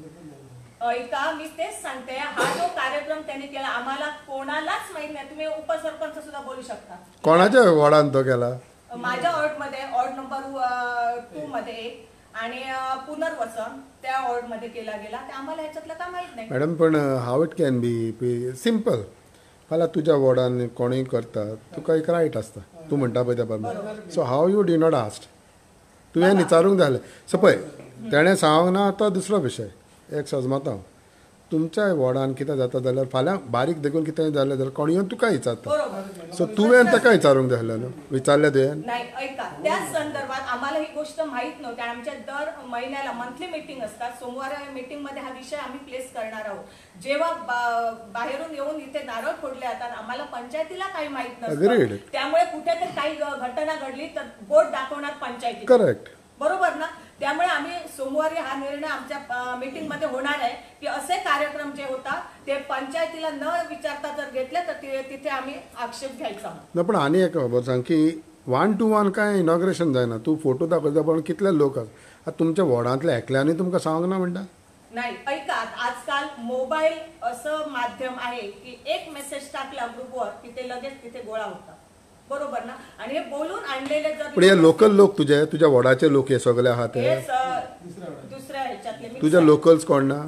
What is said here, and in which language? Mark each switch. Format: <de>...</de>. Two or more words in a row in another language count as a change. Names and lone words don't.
<mr>ऐका, मी तेच सांगते, हा जो कार्यक्रम त्यांनी केला आम्हाला कोणालाच माहित नाही. तुम्ही उपसरपंच सुद्धा बोलू शकता.</mr> <kok>कोणाच्या वॉर्डान तो केला?</kok> <mr>माझ्या वॉर्डमध्ये, वॉर्ड नंबर 2 मध्ये एक आणि पुनर्वसन त्या वॉर्ड मध्ये केला गेला. ते आम्हाला ह्याच्यातलं का माहित नाही.</mr> <en>मॅडम, पण how it can be simple.</en> <kok>फाल्यां तुज्या वॉर्डान कोणीय करता तुका एक रायट आसता, तू म्हणटा पळय त्या प्रमाणे.</kok> <en>so how you did not asked?</en> <kok>तुवें विचारूंक जाय आसलें. सो पळय, तेणें सांगूंक ना तो दुसरो विशय. एक सजमत हांव, तुमच्या वॉर्डान कितें जाता जाल्यार फाल्यां बारीक देखून कितें जालें जाल्यार कोण येवन तुका विचारता. सो तुवें ताका विचारूंक जाय आसलें न्हू? विचारलें तुवें?</kok> <mr>नाही. ऐका, त्याच संदर्भात आम्हाला ही गोष्ट माहित नव्हती. आमच्या दर महिन्याला मंथली मीटिंग असतात. सोमवार मीटिंग मध्ये हा विषय आम्ही प्लेस करणार आहोत. जेव्हा बाहेरून येऊन इथे नारळ फोडले जातात आम्हाला पंचायतीला काही माहित नसतं. त्यामुळे कुठेतरी काही घटना घडली तर बोट दाखवणार पंचायती. करेक्ट. बरोबर ना? त्यामुळे आम्ही सोमवारी हा निर्णय आमच्या मीटिंग मध्ये होणार आहे की असे कार्यक्रम जे होतात ते पंचायतीला न विचारता जर घेतले तर तिथे आम्ही आक्षेप घ्यायचा.</mr> <kok>ना पण आनी एक खबर सांग की 1 to 1 काय इनॉग्रेशन जायना. तू फोटो दाखयता पण कितले लोक आसा तुमच्या वॉर्डांतल्या एकल्यानी तुमकां सांगूंक ना म्हणटा?</kok> <mr>नाही. ऐका, आजकाल मोबाईल असं माध्यम आहे की एक मेसेज टाकला ग्रुपवर की ते लगेच तिथे गोळा होतात. बरोबर ना? आणि हे बोलून आणलेले जर पण हे लोकल लोक तुझ्या वॉर्डाचे लोक हे सगळे आहात दुसऱ्या ह्याच्यातले</mr> <kok>तुझ्या लोकल्स कोण ना?</kok>